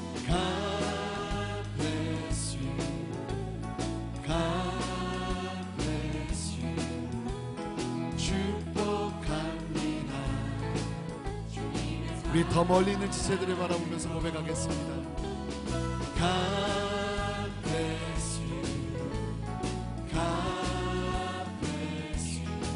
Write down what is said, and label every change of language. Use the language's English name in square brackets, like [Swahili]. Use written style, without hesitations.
[English] God bless you, God bless you. [Korean] 축복합니다. 우리 더 멀리 있는 지체들을 바라보면서 고백하겠습니다. [English] God bless you, God bless you.